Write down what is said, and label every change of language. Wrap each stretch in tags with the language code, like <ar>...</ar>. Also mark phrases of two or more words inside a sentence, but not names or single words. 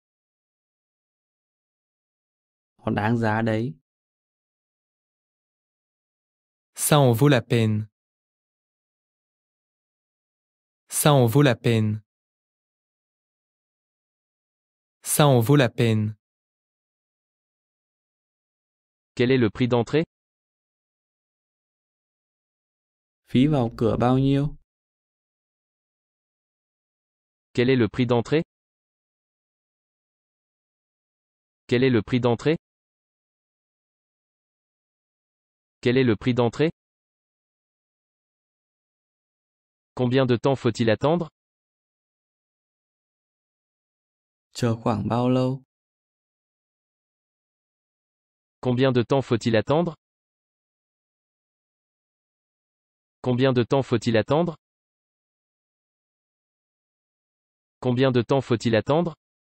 <vi>Nó đáng giá đấy.</vi> <fr>Ça en vaut la peine. Ça en vaut la peine. Ça en vaut la peine. Quel est le prix d'entrée?</fr> <vi>Phí vào cửa bao nhiêu?</vi> <fr>Quel est le prix d'entrée? Quel est le prix d'entrée? Quel est le prix d'entrée? Combien de temps faut-il attendre?</fr> <vi>Chờ khoảng bao lâu?</vi> <fr>Combien de temps faut-il attendre? Combien de temps faut-il attendre? Combien de temps faut-il attendre?</fr>